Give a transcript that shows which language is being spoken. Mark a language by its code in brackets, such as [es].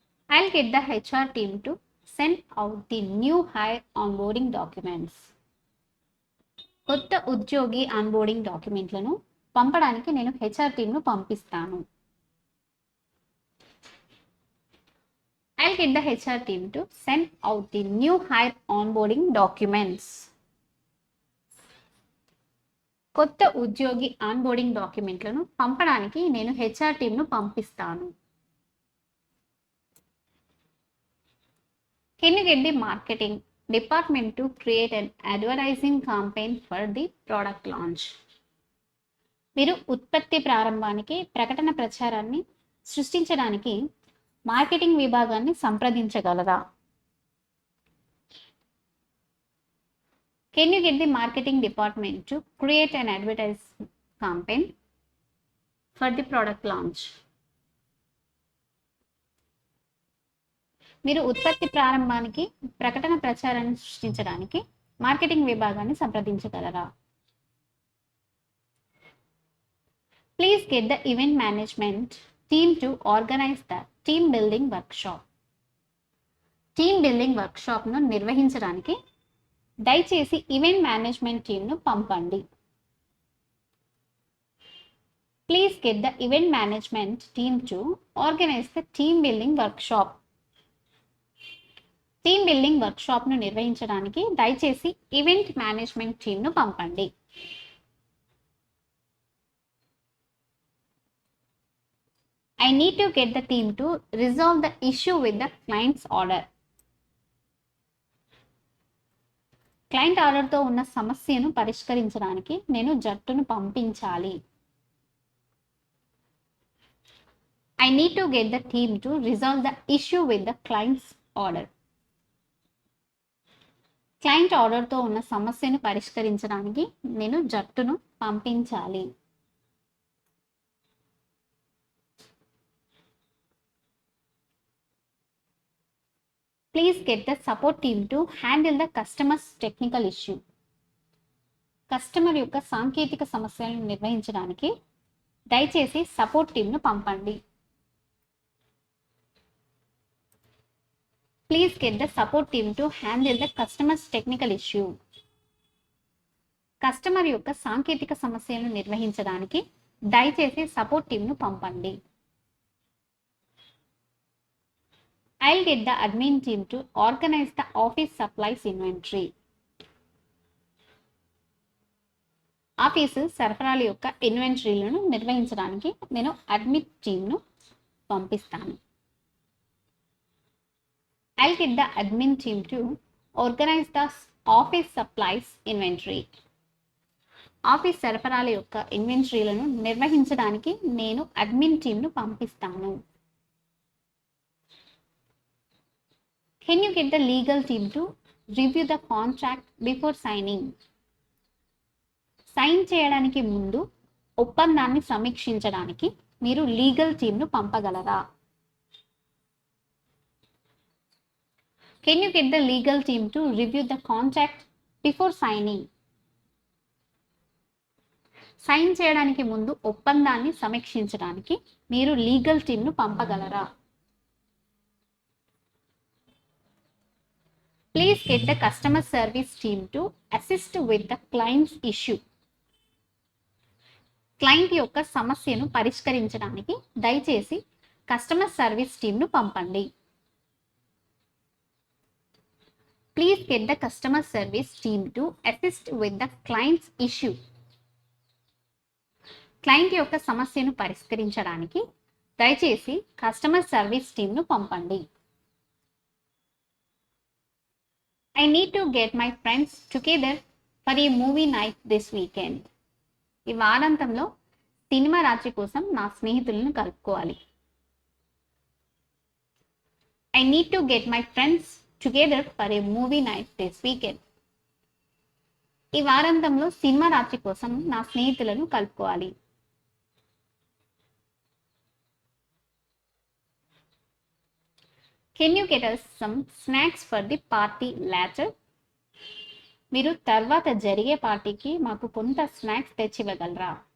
[en] I'll get the HR team to send out the new hire onboarding documents. [te] కొత్త ఉద్యోగి onboarding డాక్యుమెంట్లను పంపడానికి నేను హెచ్ఆర్ టీమ్ను పంపిస్తాను. [en] I'll get the HR team to send out the new hire onboarding documents. [te] కొత్త ఉద్యోగి onboarding డాక్యుమెంట్లను పంపడానికి నేను హెచ్ఆర్ టీమ్ను పంపిస్తాను. [en] Can you get the marketing department to create an advertising campaign for the product launch? [te] మీరు ఉత్పత్తి ప్రారంభానికి ప్రకటన ప్రచారాన్ని సృష్టించడానికి మార్కెటింగ్ విభాగాన్ని సంప్రదించగలరా? [en] Can you get the marketing department to create an advertising campaign for the product launch? [te] మీరు ఉత్పత్తి ప్రారంభానికి ప్రకటన ప్రచారాన్ని సృష్టించడానికి మార్కెటింగ్ విభాగాన్ని సంప్రదించగలరా? [en] Please get the event management team to organize the team building workshop. [te] Team building వర్క్షాప్ను నిర్వహించడానికి దయచేసి ఈవెంట్ మేనేజ్మెంట్ టీమ్ను పంపండి. [en] Please get the event management team to organize the team building workshop. [te] Team building వర్క్షాప్ను నిర్వహించడానికి దయచేసి event management టీమ్ను పంపండి. [en] I need to get the team to resolve the issue with the client's order. [te] Client ఆర్డర్తో ఉన్న సమస్యను పరిష్కరించడానికి నేను జట్టును పంపించాలి. [en] I need to get the team to resolve the issue with the client's order. [te] Client ఆర్డర్తో ఉన్న సమస్యను పరిష్కరించడానికి నేను జట్టును పంపించాలి. [en] Please get the support team to handle the customer's technical issue. [te] Customer యొక్క సాంకేతిక సమస్యలను నిర్వహించడానికి దయచేసి సపోర్ట్ టీమ్ను పంపండి. [en] Please get the support team to handle the customer's technical issue. [te] Customer యొక్క సాంకేతిక సమస్యలను నిర్వహించడానికి దయచేసి సపోర్ట్ టీమ్ను పంపండి. [en] I'll get the admin team to organize the office supplies inventory. [te] Office సరఫరాల యొక్క ఇన్వెంటరీలను నిర్వహించడానికి నేను అడ్మిన్ టీమ్ను పంపిస్తాను. [en] I'll get the admin team to organize the office supplies inventory. [te] Office సరఫరాల యొక్క ఇన్వెంటరీలను నిర్వహించడానికి నేను అడ్మిన్ టీమ్ను పంపిస్తాను. [en] Can you get the legal team to review the contract before signing? [te] Sign చేయడానికి ముందు ఒప్పందాన్ని సమీక్షించడానికి మీరు లీగల్ టీమ్ను పంపగలరా? [en] Can you get the legal team to review the contract before signing? [te] Sign చేయడానికి ముందు ఒప్పందాన్ని సమీక్షించడానికి మీరు లీగల్ టీమ్ను పంపగలరా? [en] Please get the customer service team to assist with the client's issue. [te] Client యొక్క సమస్యను పరిష్కరించడానికి దయచేసి కస్టమర్ సర్వీస్ టీమ్ను పంపండి. [en] Please get the customer service team to assist with the client's issue. [te] Client యొక్క సమస్యను పరిష్కరించడానికి దయచేసి కస్టమర్ సర్వీస్ టీమ్ను పంపండి. [en] I need to get my friends together for a movie night this weekend. [te] ఈ వారాంతంలో సినిమా రాత్రి కోసం నా స్నేహితులను కలుపుకోవాలి. [en] I need to get my friends together for a movie night this weekend. [te] ఈ వారాంతంలో సినిమా రాత్రి కోసం నా స్నేహితులను కలుపుకోవాలి. [en] Can you get us some snacks for the party later? [te] మీరు తర్వాత జరిగే పార్టీకి మాకు కొంత స్నాక్స్ తెచ్చివ్వగలరా?